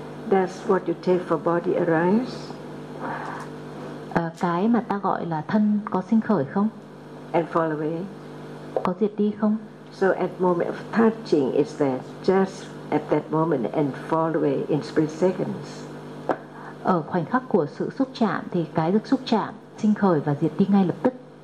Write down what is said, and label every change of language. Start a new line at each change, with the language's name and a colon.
English: Does what you take for body arise?
Vietnamese: Cái mà ta gọi là thân có sinh khởi không?
English: And fall away?
Vietnamese: Có diệt đi không?
English: So at moment of touching is there just at that moment and fall away in split seconds?
Vietnamese: Ở khoảnh khắc của sự xúc chạm thì cái được xúc chạm sinh khởi và diệt đi ngay lập tức.